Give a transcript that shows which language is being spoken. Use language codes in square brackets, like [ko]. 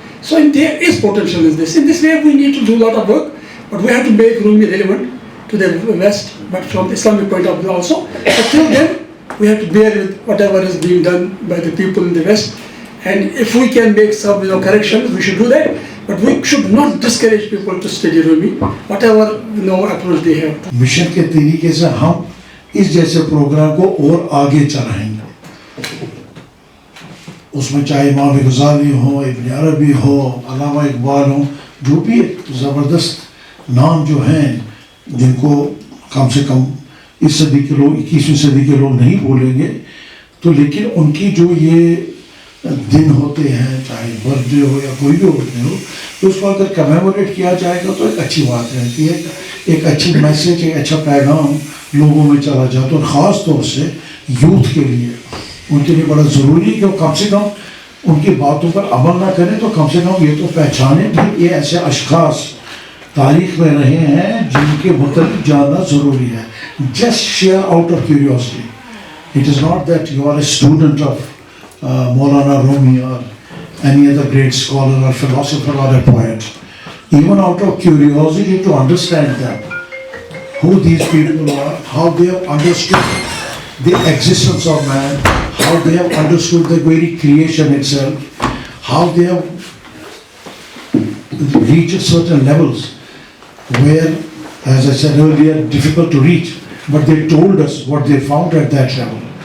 [en] So there is potential in this. In this way we need to do a lot of work, but we have to make Rumi relevant to the West, but from the Islamic point of view also. But till then, we have to bear with whatever is being done by the people in the West. And if we can make some corrections, we should do that. But we should not discourage people to study Rumi, whatever approach they have. [hi] Mission के तरीके से हम इस जैसे programme को और आगे चलाएंगे. उसमें चाहे इमाम गज़ाली हो, इब्न अरबी हो, अल्लामा इकबाल हो, जो भी ज़बरदस्त नाम जो हैं, जिनको कम से कम इस सदी के लोग, 21वीं सदी के लोग नहीं बोलेंगे, तो लेकिन उनकी जो ये दिन होते हैं, चाहे बर्थडे हो या कोई भी बर्थडे हो, तो उसको अगर कमेमोरेट किया जाएगा तो एक अच्छी बात रहती है, एक अच्छी मैसेज, एक अच्छा पैगाम लोगों में चला जाता है. और ख़ास तौर से यूथ के लिए, उनके लिए बड़ा ज़रूरी है कि कम से कम उनकी बातों पर अमल ना करें, तो कम से कम ये तो पहचानें कि ये ऐसे अशख़ास तारीख़ में रहे हैं जिनके मतलब जानना ज़रूरी है. [en] Just share out of curiosity. It is not that you are a student of Maulana Rumi or any other great scholar or philosopher or a poet. Even out of curiosity to understand them, who these people are, how they have understood the existence of man, how they have understood the very creation itself, how they have reached certain levels where, as I said earlier, difficult to reach, but they told us what they found at that level.